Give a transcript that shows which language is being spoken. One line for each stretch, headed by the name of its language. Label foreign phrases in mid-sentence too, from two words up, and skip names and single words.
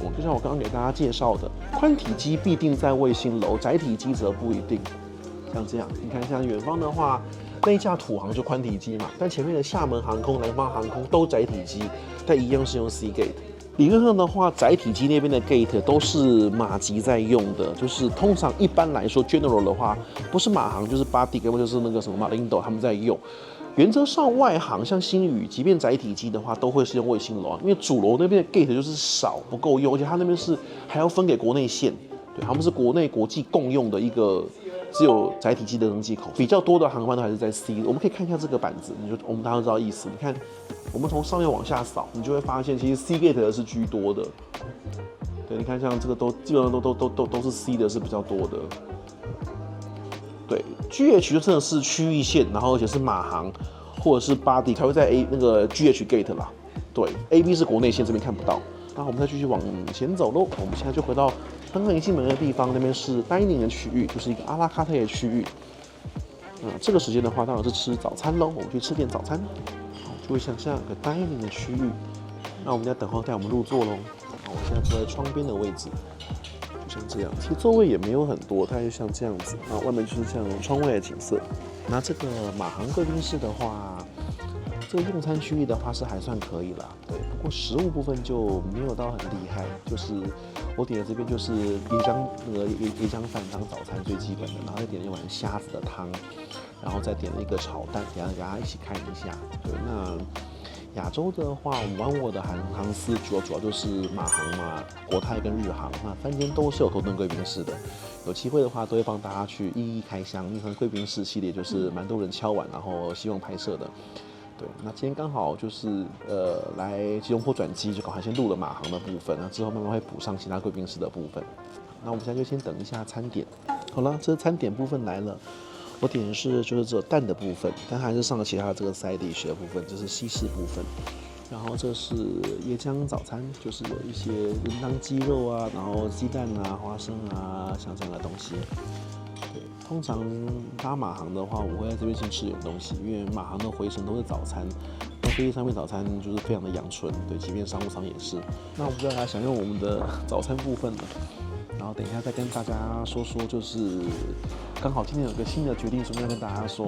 Chinese: 就像我剛剛給大家介紹的，寬體機必定在衛星樓，窄體機則不一定。像這樣，你看像遠方的話，那一架土航就寬體機嘛，但前面的廈門航空、南方航空都窄體機，但一樣是用 C gate。理論上的話，窄體機那邊的 gate 都是馬級在用的，就是通常一般來說 general 的話，不是馬航就是巴迪，要不就是那個什麼馬林斗他們在用。原則上，外航像星宇，即便窄體機的話，都會是用衛星樓啊，因為主樓那邊的 gate 就是少，不夠用，而且它那邊是還要分給國內線，對，他們是國內國際共用的一個只有窄體機的登機口。比較多的航班都還是在 C。我們可以看一下這個板子，我們大家都知道意思。你看，我們從上面往下掃，你就會發現，其實 C gate 的是居多的。對，你看像這個都基本上都是 C 的是比較多的。对 ，GH 就真的是區域線，然後而且是馬航或者是巴迪才會在那個 GH gate 啦。對 ，AB 是國內線，這邊看不到。那我們再繼續往前走嘍。我們現在就回到剛剛一進門的地方，那邊是 dining 的區域，就是一個阿拉卡特的區域。這個時間的話，當然是吃早餐嘍。我們去吃點早餐，就會像這樣一個 dining 的區域。那我們在等候帶我們入座嘍。我現在坐在窗邊的位置。像這樣，其實座位也沒有很多，它就像這樣子。那外面就是像窗外的景色。那這個馬航貴賓室的話，這個用餐區域的話是還算可以啦。對，不過食物部分就沒有到很厲害。就是我點的這邊就是椰漿飯當早餐最基本的，然後再點了一碗蝦子的湯，然後再點了一個炒蛋，給大家一起看一下。对，那亞洲的話，我們玩我的航司主要就是馬航嘛，國泰跟日航，那3間都是有頭等貴賓室的。有機會的話，都會幫大家去一一開箱。因為貴賓室系列就是蠻多人敲碗，然後希望拍攝的。對，那今天剛好就是來吉隆坡轉機，就剛好先錄了馬航的部分，那之後慢慢會補上其他貴賓室的部分。那我們現在就先等一下餐點。好了，這餐點部分來了。我點的是就是只有蛋的部分，但還是上了其他的這個
English: side dish
Chinese: 的部分，這是西式部分。然後這是椰漿早餐，就是有一些文當雞肉啊，然後雞蛋啊、花生啊，像這樣的東西。對，通常搭馬航的話，我會在這邊先吃點東西，因為馬航的回程都是早餐，那飛機上面早餐就是非常的陽春，對，即便商務艙也是。那我們就來享用我們的早餐部分了。然後等一下再跟大家說，就是剛好今天有個新的決定，順便跟大家說。